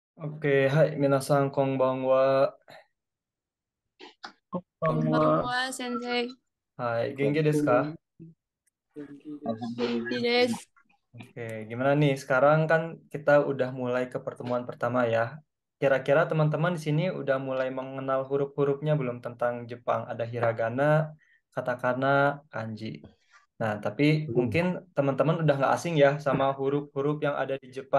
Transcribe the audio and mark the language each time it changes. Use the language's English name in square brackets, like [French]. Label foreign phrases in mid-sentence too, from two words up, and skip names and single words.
[Indonesian] Oke, hai, [Japanese] 皆さんこんばんは. こんばんは、先生. はい、元気ですか? 元気です. [Indonesian] Oke, gimana nih? Sekarang kan kita udah mulai ke pertemuan pertama ya. Kira-kira teman-teman di sini udah mulai mengenal huruf-hurufnya belum tentang Jepang? Ada hiragana, katakana, kanji. Nah, tapi Belum. mungkin teman-teman udah nggak asing ya sama huruf-huruf yang ada di Jepang.